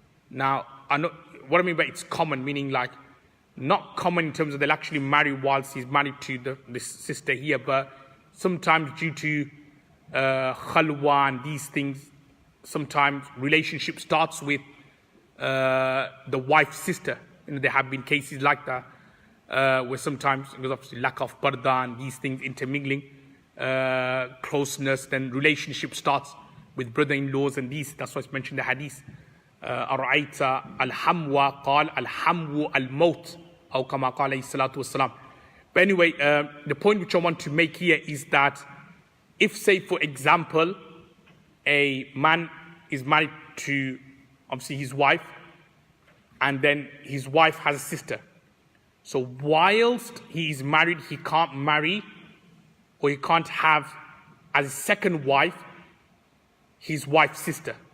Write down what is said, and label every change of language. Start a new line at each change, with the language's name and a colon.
English: Now, what I mean by it's common, meaning like not common in terms of they'll actually marry whilst he's married to this sister here, but sometimes due to khalwa and these things, sometimes relationship starts with the wife's sister. There have been cases like that. Where sometimes, because obviously lack of parda and these things intermingling, closeness, then relationship starts with brother-in-laws and these. That's why it's mentioned in the hadith.
Arabic: أَرَأَيْتَ الْحَمْوَ قَالَ الْحَمْوُ الْمَوْتِ أو كما قال عليه الصلاة والسلام.
English: But anyway, the point which I want to make here is that if, say, for example, a man is married to, obviously, his wife, and then his wife has a sister. So whilst he is married, he can't marry or he can't have as a second wife his wife's sister.